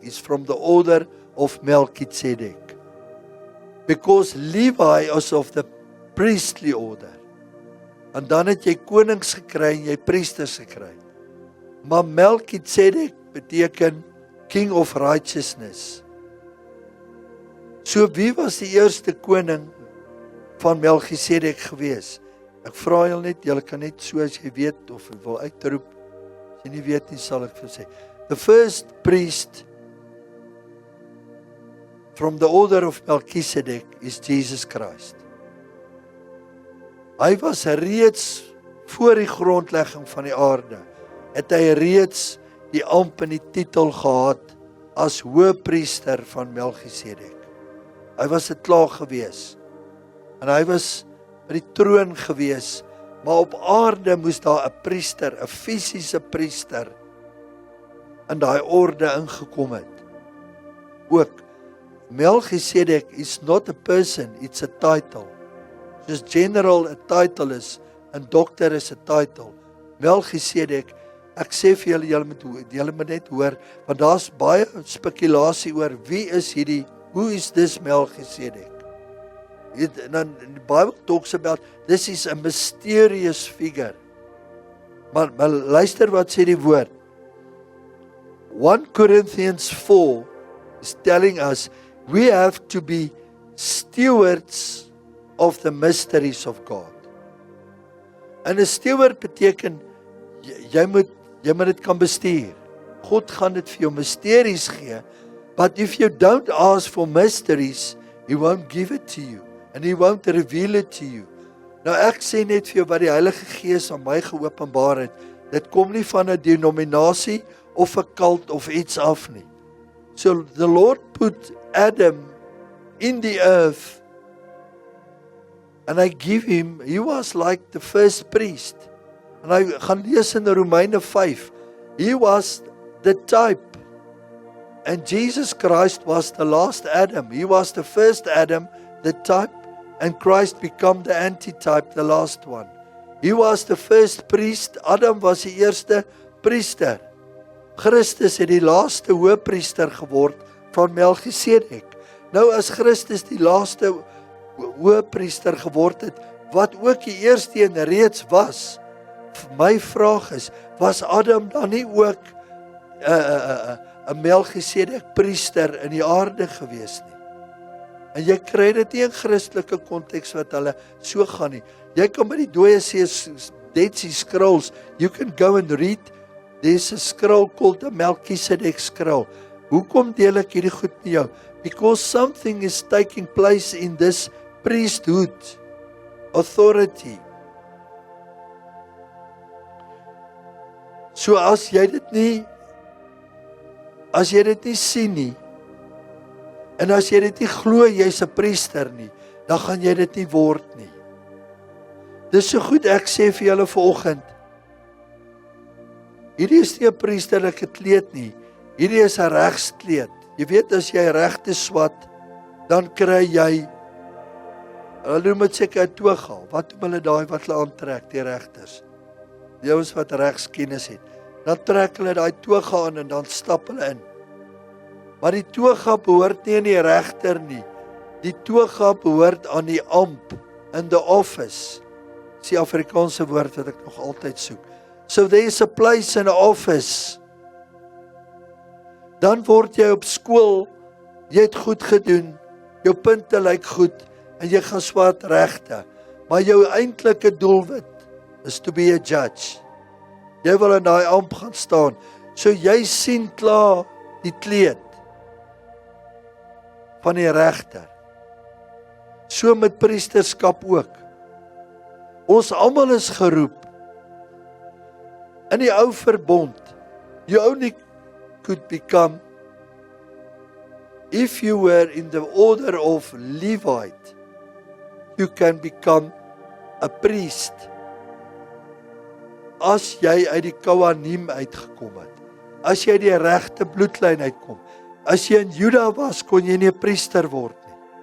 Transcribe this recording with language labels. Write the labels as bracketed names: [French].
[English] Is from the order of Melchizedek. Because Levi is of the priestly order. [Afrikaans] En dan het jy konings gekry en jy priesters gekry. Maar Melchizedek beteken [English] King of Righteousness. [Afrikaans] So wie was die eerste koning van Melchizedek gewees? Ek vra julle net, julle kan net so as jy weet of jy wil uitroep. As jy nie weet nie, sal ek vir sê. [English] The first priest from the order of Melchizedek is Jesus Christ. [Afrikaans] Hy was reeds voor die grondlegging van die aarde. Het hy reeds die amp en die titel gehad as hoëpriester van Melchisedek. Hy was dit klaar gewees. En hy was by die troon gewees, maar op aarde moes daar 'n priester, 'n fisiese priester, in daai orde ingekom het. [English] Ook, Melchisedek is not a person, it's a title. [Afrikaans] Soos general 'n title is, en dokter is 'n title. Melchisedek, ek sê vir julle moet net hoor, want daar's baie spekulasie oor wie is hierdie, [English] who is this Melchisedek? And then the Bible talks about this is a mysterious figure. [Afrikaans] Maar luister wat sê die woord. [English] 1 Corinthians 4 is telling us we have to be stewards of the mysteries of God. [Afrikaans] En 'n steward beteken jy moet dit kan bestuur. God gaan dit vir jou mysteries gee, [English] but if you don't ask for mysteries, He won't give it to you. And He won't reveal it to you. [Afrikaans] Nou ek sê net vir jou wat die Heilige Gees aan my geopenbaar het. Dit kom nie van 'n denominasie of 'n cult of iets af nie. [English] So the Lord put Adam in the earth and I give him, he was like the first priest. [Afrikaans] En hy gaan lees in Romeine 5. [English] He was the type. And Jesus Christ was the last Adam. He was the first Adam, the type. And Christ became the antitype, the last one. He was the first priest. [Afrikaans] Adam was die eerste priester. Christus het die laaste hoëpriester geword van Melchisedek. Nou as Christus die laaste hoëpriester geword het, wat ook die eerste een reeds was, my vraag is, was Adam dan nie ook 'n Melchisedek priester in die aarde gewees nie? En jy kry dit nie in Christelike konteks wat hulle so gaan nie. Jy kan by die dooie see, [English] Dead Sea Scrolls, you can go and read, there's a scroll called the Melchizedek scroll. [Afrikaans] Hoekom deel ek hierdie goed met jou? [English] Because something is taking place in this priesthood, authority. [Afrikaans] So as jy dit nie sien nie, en as jy dit nie glo jy's 'n priester nie, dan gaan jy dit nie word nie. Dis so goed ek sê vir julle vanoggend, hierdie is nie 'n priesterlike kleed nie, hierdie is 'n regskleed. Jy weet as jy regte swat, dan kry jy, hulle noem dit seker 'n toga. Wat doen hulle daai wat hulle aantrek, die regters? Die ouens wat regskennis het. Dan trek hulle daai toga aan en dan stap hulle in. Maar die toga behoort nie aan die regter nie. Die toga behoort aan die amp, [English] in the office. [Afrikaans] Dis die Afrikaanse woord wat ek nog altyd soek. [English] So there is a place in the office. [Afrikaans] Dan word jy op skool, jy het goed gedoen, jou punte lyk goed, en jy gaan swat regte. Maar jou eintlike doelwit is [English] to be a judge. [Afrikaans] Jy wil in daai amp gaan staan. So jy sien klaar die kleed van die regter. So met priesterskap ook. Ons almal is geroep. In die ou verbond, [English] you only could become, if you were in the order of Levite, you can become a priest. [Afrikaans] As jy uit die Kohanim uitgekom het, as jy die regte bloedlyn uitkom, as jy in Juda was, kon jy nie 'n priester word nie.